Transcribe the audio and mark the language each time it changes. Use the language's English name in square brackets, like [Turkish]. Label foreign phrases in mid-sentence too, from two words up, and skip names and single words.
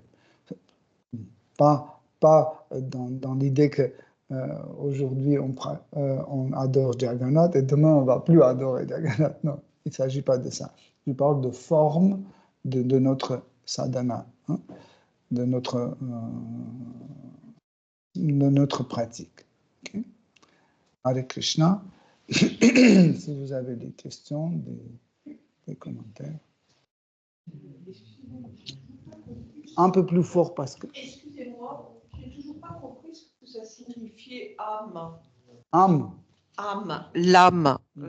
[French] Pas dans l'idée que aujourd'hui on adore Jagannath et demain on ne va plus adorer Jagannath. Non, il ne s'agit pas de ça. Je parle de forme de notre sadhana, hein, de notre pratique. [Sanskrit] Okay? Hare Krishna. [French] Si vous avez des questions, des commentaires. Un peu plus fort parce que... Excusez-moi, je n'ai toujours pas compris ce que ça signifiait âme. Âme. Âme, l'âme.